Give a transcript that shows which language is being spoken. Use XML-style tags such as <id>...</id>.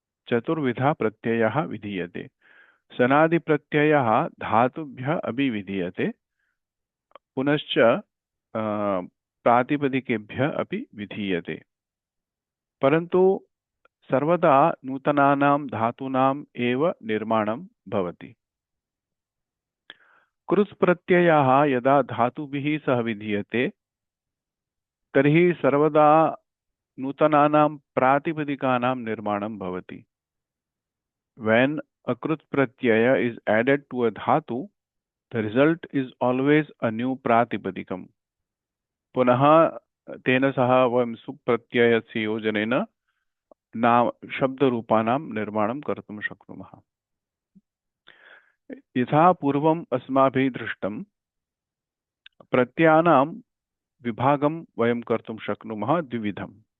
<sa>चतुर्विधा प्रत्ययः विधीयते। सनादि प्रत्ययः धातुभ्यः अपि विधीयते, पुनश्च प्रातिपदिकेभ्यः अपि विधीयते, परन्तु सर्वदा नूतनानां धातूनाम् एव निर्माणं भवति। कृत् प्रत्ययः यदा धातुभिः सह विधीयते तर्हि सर्वदा नूतनानां प्रातिपदिकानां निर्माणं भवति।</sa> <en>When a कृत् pratyaya is added to a dhatu, the result is always a new प्रातिपदिकम्।</en> <sa>पुनः तेन सह वयं सुप्रत्ययस्य योजनेन नाम शब्दरूपाणां निर्माणं कर्तुं शक्नुमः। यथा पूर्वम् अस्माभिः दृष्टं प्रत्ययानां विभागं वयं कर्तुं शक्नुमः द्विविधम्।</sa>